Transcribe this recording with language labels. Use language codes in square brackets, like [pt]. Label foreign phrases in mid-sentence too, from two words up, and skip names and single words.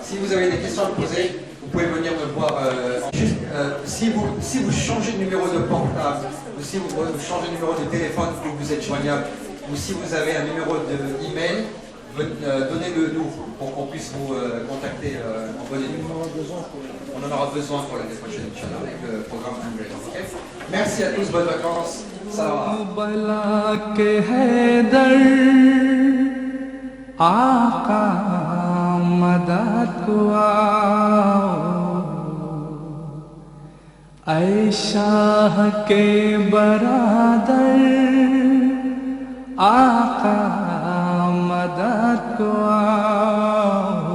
[fr] Si vous avez des questions à poser, vous pouvez venir me voir. Juste, si vous changez de numéro de portable, ou si vous changez de numéro de téléphone où vous êtes joignable, ou si vous avez un numéro d'email, donnez-le nous pour qu'on puisse vous contacter en bonne et due forme. On en aura besoin pour l'année prochaine, Inch'Allah, avec le programme annuel. Okay. Merci à tous, bonnes vacances. Salam. [hi] आका मदद को आओ ऐ शाह के बरादर आका मदद को आओ